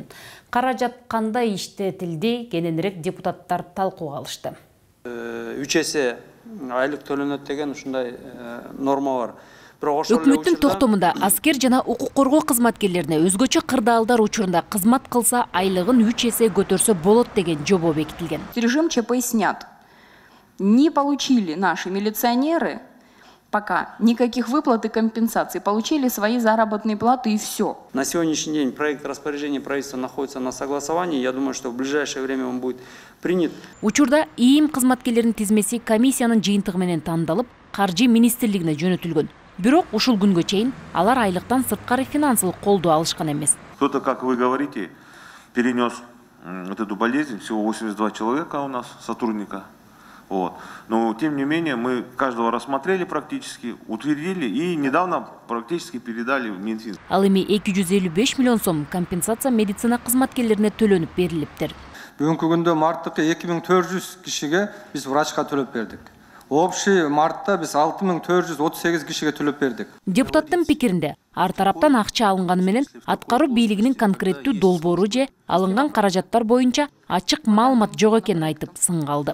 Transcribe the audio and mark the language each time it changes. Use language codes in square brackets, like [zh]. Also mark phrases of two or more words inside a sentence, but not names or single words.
[ky] Каражат кандай иштетилди, кененирээк депутаттар талкууга алышты. 3 эсе айлык төлөнөт деген ушундай норма бар. Өкмөттүн токтомунда аскер жана укук коргоо кызматкерлерине өзгөчө кырдаалдар учурунда кызмат кылса айлыгын 3 эсе көтөрсө болот деген жобо бекитилген. [ru] Режим ЧП снят. Не получили наши милиционеры пока никаких выплат и компенсаций, получили свои заработные платы и все. На сегодняшний день проект распоряжения правительства находится на согласовании. Я думаю, что в ближайшее время он будет принят. [ky] Учурда ИИМ кызматкерлеринин тизмеси комиссиянын жыйынтыгы менен тандалып, каржы министрлигине жөнөтүлгөн. Бирок ушул күнгө чейин алар айлыктан сырткары финансылык колдоо алышкан эмес. [ru] Кто-то, как вы говорите, перенес эту болезнь, всего 82 человека у нас, сотрудника. Вот. Но, тем не менее, мы каждого рассмотрели практически, утвердили и недавно практически передали в Минфин. [ky] Ал эми 255 миллион сом компенсация медицина кызматкерлерине төлөнүп берилиптир. Бүгүнкү күндө марттыкы 2400 кишиге биз врачка төлөп бердик. Общий мартта биз 6438 кишиге төлөп бердик. Депутаттын пикиринде ар тараптан акча алынганы менен аткаруу бийлигинин конкреттүү долбоору же алынган каражаттар боюнча ачык маалымат жок экенин айтып сынгалды.